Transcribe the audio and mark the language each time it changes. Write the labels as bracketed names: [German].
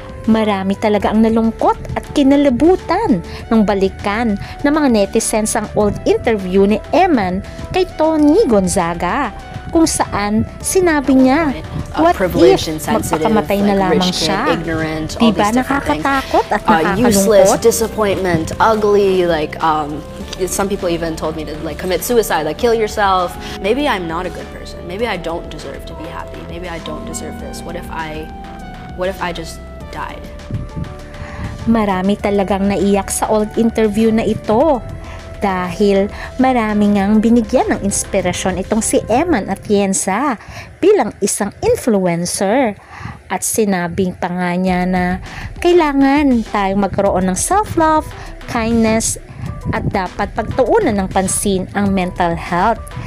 [Filipino] Marami talaga ang nalungkot at kinalabutan nung balikan ng mga netizens ang old interview ni Eman kay Tony Gonzaga kung saan sinabi niya, [English] what if [Filipino] magpakamatay na lamang siya? Diba nakakatakot at nakakalungkot? [English] Useless, disappointment, ugly, some people even told me to commit suicide, kill yourself. Maybe I'm not a good person. Maybe I don't deserve to be happy. Maybe I don't deserve this. What if I just died? [Filipino] Marami talagang naiyak sa old interview na ito dahil marami ngang binigyan ng inspirasyon itong si Eman Atienza bilang isang influencer at sinabing pa nga niya na kailangan tayong magkaroon ng self-love, kindness at dapat pagtuunan ng pansin ang mental health.